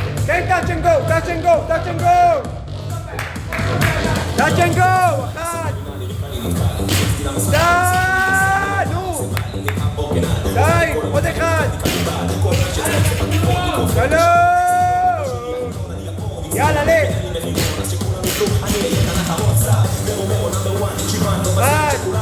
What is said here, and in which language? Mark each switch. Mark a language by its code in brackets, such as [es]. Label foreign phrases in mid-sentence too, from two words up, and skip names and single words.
[he] תן [en] touch and go, touch and go, touch and go! touch and go! [he] אחד! די! נו! די! עוד אחד! שלום! יאללה, לך! אחד!